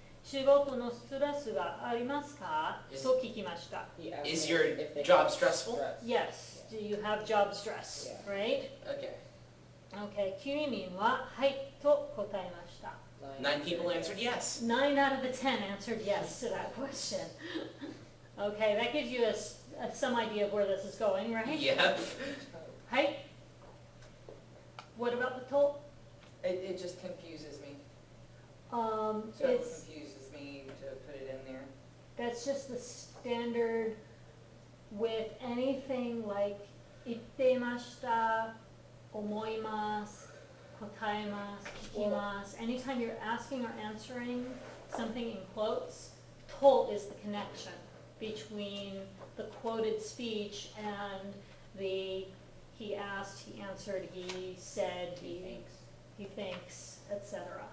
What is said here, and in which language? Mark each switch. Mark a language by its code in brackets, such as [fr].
[ja] 仕事のストレスがありますか? [en] Is- [ja] と聞きました。 [en] He asked Is me your if they job have stressful? stress. Yes. Do you have job stress? Yeah. Right? Okay. Okay. [ja] 9人ははいと答えました。 [en] 9 people answered yes. 9 out of the 10 answered yes to that question. Okay, that gives you some idea of where this is going, right? Yep. Right? What about the toll? It just confuses me. Um, So it it's, confuses me to put it in there. that's just the standard with anything like [ja] 言っていました, 思います, 答えます, 聞きます. [en] Anytime you're asking or answering something in quotes, toll is the connection between the quoted speech and the he asked, he answered, he said, he thinks, etc.